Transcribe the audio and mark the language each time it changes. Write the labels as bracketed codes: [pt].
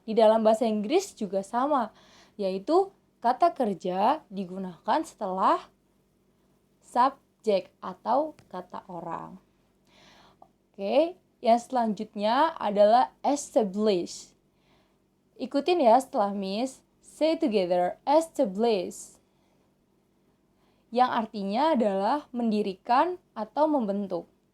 [id] Di dalam bahasa Inggris juga sama, yaitu kata kerja digunakan setelah subjek atau kata orang. Oke, yang selanjutnya adalah establish. Ikutin ya setelah Miss. [en] Say together, establish. [id] Yang artinya adalah mendirikan atau membentuk.